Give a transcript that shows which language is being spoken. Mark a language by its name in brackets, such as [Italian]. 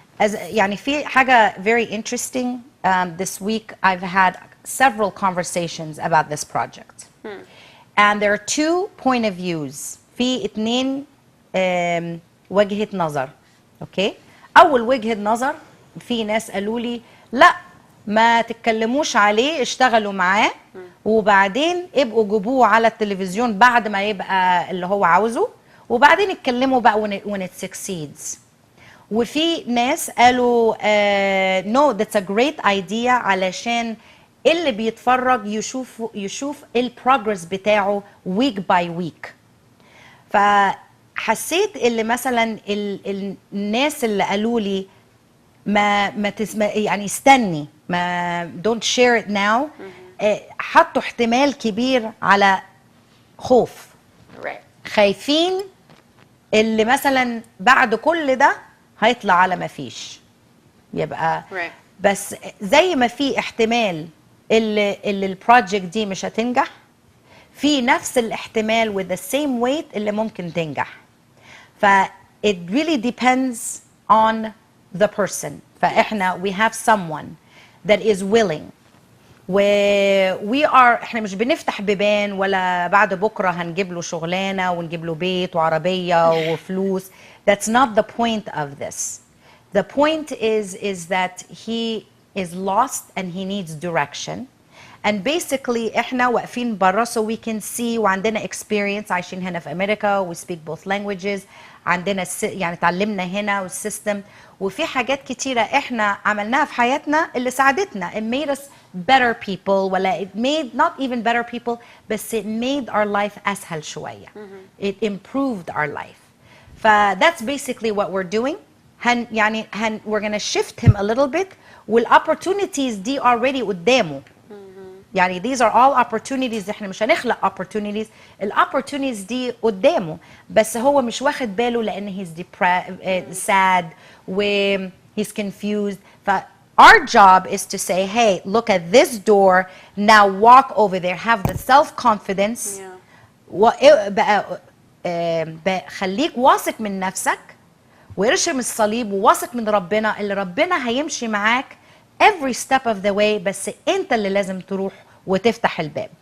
[Arabic] يعني في حاجة [English] very interesting. This week I've had several conversations about this project. And there are two point of views. [Arabic] في اتنين وجهة نظر. Okay? أول وجهة نظر في ناس قالوا لي لا ما تتكلموش عليه اشتغلوا معاه وبعدين ابقوا جيبوه على التلفزيون بعد ما يبقى اللي هو عاوزه وبعدين اتكلموا بقى [English] when it succeeds. [Arabic] وفي ناس قالوا [English] no that's a great idea [Arabic] علشان اللي بيتفرج يشوف البروجرس بتاعه [English] week by week. [Arabic] فحسيت اللي مثلا الناس اللي قالوا لي ما يعني استني ما [English] don't share it now [Arabic] حطوا احتمال كبير على خوف خايفين اللي مثلا بعد كل ده هيطلع على ما فيش يبقى بس زي ما في احتمال اللي البروجكت دي مش هتنجح في نفس الاحتمال [English] with the same weight [Arabic] اللي ممكن تنجح. [English] ف it really depends on the person. [Arabic] فاحنا [English] we have someone that is willing we are [Arabic] احنا مش بنفتح بيبان ولا بعد بكره هنجيب له شغلانه ونجيب له بيت وعربيه وفلوس. [English] That's not the point of this. The point is that he is lost and he needs direction. And basically [Arabic] احنا واقفين برا [English] so we can see [Arabic] وعندنا experience عايشين هنا في امريكا [English] we speak both languages [Arabic] عندنا يعني تعلمنا هنا والسيستم وفي حاجات كتيرة احنا عملناها في حياتنا اللي ساعدتنا [English] it made us better people [Arabic] ولا [English] it made not even better people [Arabic] بس [English] it made our life [Arabic] أسهل شوية. [English] It improved our life. That's basically what we're doing. يعني we're gonna shift him a little bit والopportunities دي already [Arabic] قدامه. يعني [English] these are all opportunities [Arabic] احنا مش هنخلق opportunities opportunities دي قدامه بس هو مش واخد باله لان [English] he's sad he's confused. Our job is to say hey look at this door now walk over there have the self-confidence [Arabic] بقى خليك واثق من نفسك وارشم الصليب وواثق من ربنا اللي ربنا هيمشي معاك [English] every step of the way [Arabic] بس انت اللي لازم تروح وتفتح الباب.